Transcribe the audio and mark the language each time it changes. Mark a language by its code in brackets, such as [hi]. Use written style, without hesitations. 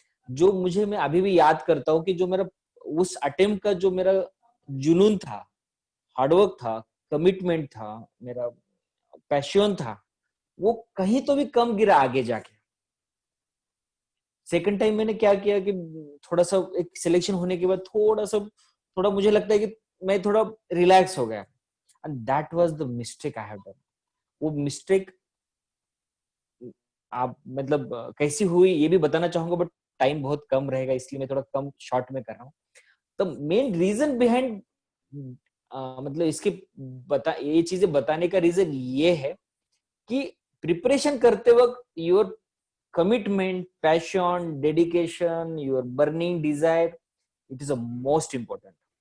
[hi] जो मैं अभी भी याद करता हूँ कि जो मेरा उस अटेम्प्ट का जो मेरा जुनून था, हार्डवर्क था, कमिटमेंट था, मेरा पैशन था, वो कहीं तो भी कम गिरा आगे जाके. सेकंड टाइम मैंने क्या किया कि थोड़ा सा एक सिलेक्शन होने के बाद थोड़ा मुझे लगता है कि मैं थोड़ा रिलैक्स हो गया. [en] and that was the mistake I have done. [hi] वो मिस्टेक आप मतलब कैसी हुई ये भी बताना चाहूंगा, बट टाइम बहुत कम रहेगा इसलिए मैं थोड़ा कम शॉर्ट में कर रहा हूँ. [en] the main reason behind [hi] मतलब इसके बता ये चीजें बताने का रीजन ये है कि प्रिपरेशन करते वक्त [en] Your commitment, passion, dedication, your burning desire, it is a most important.